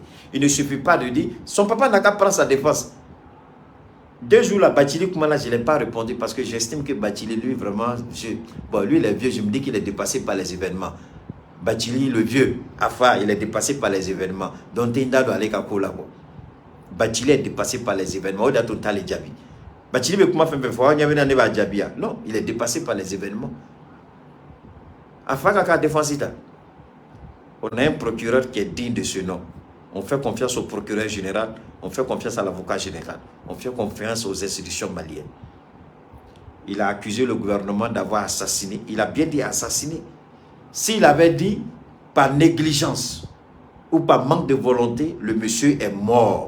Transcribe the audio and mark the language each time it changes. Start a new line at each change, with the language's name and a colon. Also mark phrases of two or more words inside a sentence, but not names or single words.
French: Il ne suffit pas de dire, son papa n'a qu'à prendre sa défense. 2 jours là, Bachili Koumala, je ne l'ai pas répondu parce que j'estime que Bachili, lui, vraiment, lui, il est vieux, je me dis qu'il est dépassé par les événements. Bachili, le vieux, Afa, il est dépassé par les événements. Donc, Tinda doit aller à Kolabo. Bachili est dépassé par les événements. Au total, les Djabi. Bachili, mais comment faire? Non, il est dépassé par les événements. Afa, Kaka défensita. On a un procureur qui est digne de ce nom. On fait confiance au procureur général, on fait confiance à l'avocat général, on fait confiance aux institutions maliennes. Il a accusé le gouvernement d'avoir assassiné. Il a bien dit assassiné. S'il avait dit par négligence ou par manque de volonté, le monsieur est mort.